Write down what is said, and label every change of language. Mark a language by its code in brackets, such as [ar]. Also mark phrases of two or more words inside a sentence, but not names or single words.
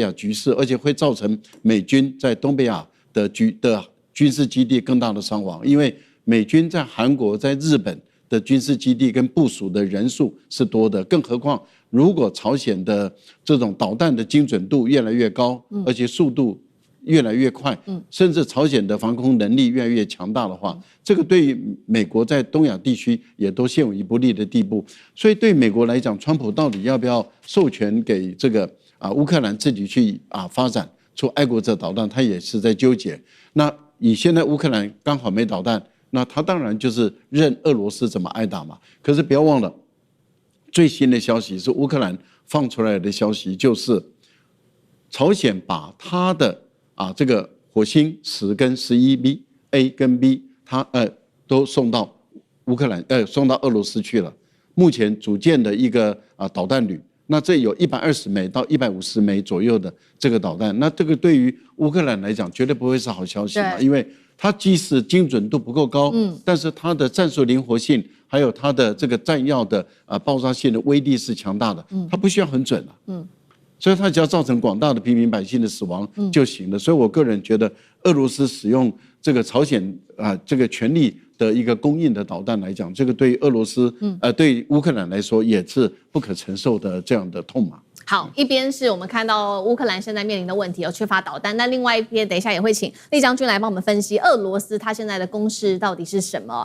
[zh] 亞局勢，而且會造成美軍在東北亞的軍事基地更大的傷亡，因為美軍在韓國、在日本的軍事基地跟部署的人數是多的，更何況如果朝鮮的這種導彈的精準度越來越高，而且速度越來越快，甚至朝鮮的防空能力越來越強大的話，這個對於美國在東亞地區也都陷於不利的地步。所以對美國來講，川普到底要不要授權給這個烏克蘭自己去發展出愛國者導彈，他也是在糾結。那以現在烏克蘭剛好沒導彈，那他當然就是任俄羅斯怎麼挨打嘛。可是不要忘了，最新的消息是烏克蘭放出來的消息，就是朝鮮把他的這個火星10跟 11B A 跟 B， 它都送到烏克蘭送到俄羅斯去了。目前組建的一個導彈旅，那這有120枚到150枚左右的這個導彈，那這個對於烏克蘭來講絕對不會是好消息嘛，因為它即使精準度不夠高，但是它的戰術靈活性，還有它的這個彈藥的爆炸性的威力是強大的，它不需要很準了，所以它只要造成廣大的平民百姓的死亡就行了。所以我個人覺得，俄羅斯使用這個朝鮮這個權力的一個供應的導彈來講，這個對俄羅斯對烏克蘭來說也是不可承受的這樣的痛嘛。好，一邊是我們看到烏克蘭現在面臨的問題有缺乏導彈，那另外一邊等一下也會請酈將軍來幫我們分析俄羅斯它現在的攻勢到底是什麼。